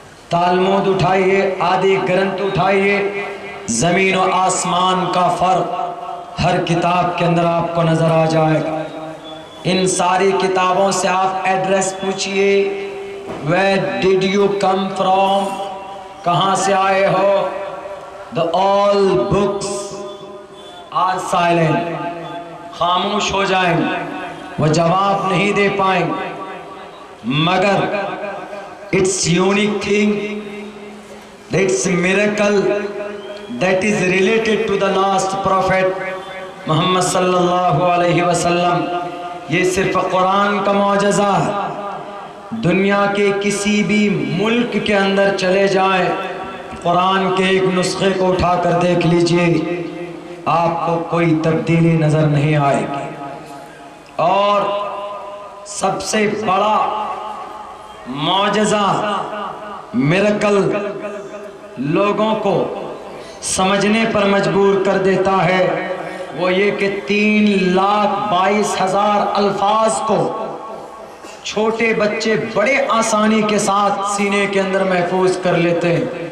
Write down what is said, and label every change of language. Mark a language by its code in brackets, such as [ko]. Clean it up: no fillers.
[ur] تالمود اٹھائیے، آدی گرنتھ اٹھائیے، زمین و آسمان کا فرق ہر کتاب کے اندر آپ کو نظر آ جائے گا۔ ان ساری کتابوں سے آپ address پوچھئے، [en] where did you come from? [ur] کہاں سے آئے ہو؟ [en] The all books are silent. [ur] خاموش ہو جائیں، وہ جواب نہیں دے پائیں. مگر [en] it's unique thing, it's miracle that is related to the last prophet Muhammad صلی اللہ علیہ وسلم. [ur] یہ صرف قرآن کا معجزہ ہے. دنیا کے کسی بھی ملک کے اندر چلے جائیں، قرآن کے ایک نسخے کو اٹھا کر دیکھ لیجئے، آپ کو کوئی تبدیلی نظر نہیں آئے گی. اور سب سے بڑا معجزہ، میریکل لوگوں کو سمجھنے پر مجبور کر دیتا ہے، وہ یہ کہ 3,22,000 الفاظ کو چھوٹے بچے بڑے آسانی کے ساتھ سینے کے اندر محفوظ کر لیتے ہیں.